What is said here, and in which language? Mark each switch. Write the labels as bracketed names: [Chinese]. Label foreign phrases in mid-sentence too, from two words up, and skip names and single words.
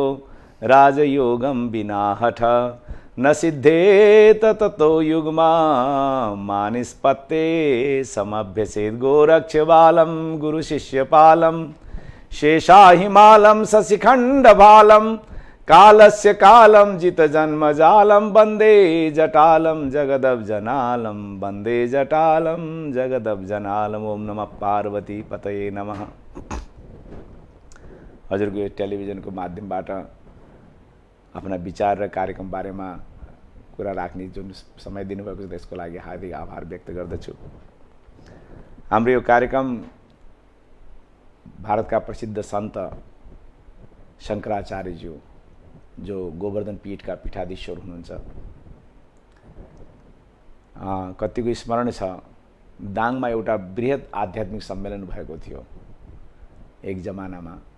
[Sanskrit] राजयोगम बिना हठ न सिद्धेत ततो युग्मा मानिस्पत्ते समभ्यसेद गोरक्ष बालम गुरु शिष्य पालम शेषा हिमालम शशिखंड बालम कालस्य कालम जित जन्म जालम वंदे जटालम जगदब जनालम वंदे जटालम जगदब जनालम। ओम नमः पार्वती पतये नमः। [Nepali] हजुरको यो टेलिभिजनको माध्यमबाट आफ्ना विचार र कार्यक्रम बारेमा कुरा राख्ने जुन समय दिनुभएको छ त्यसको लागि हार्दिक आभार व्यक्त गर्दछु। हाम्रो यो कार्यक्रम भारतका प्रसिद्ध सन्त शङ्कराचार्यज्यू जो गोवर्धन पीठका पीठाधीश्वर हुनुहुन्छ, कतिको स्मरण छ दाङमा एउटा बृहत आध्यात्मिक सम्मेलन भएको थियो एक जमानामा।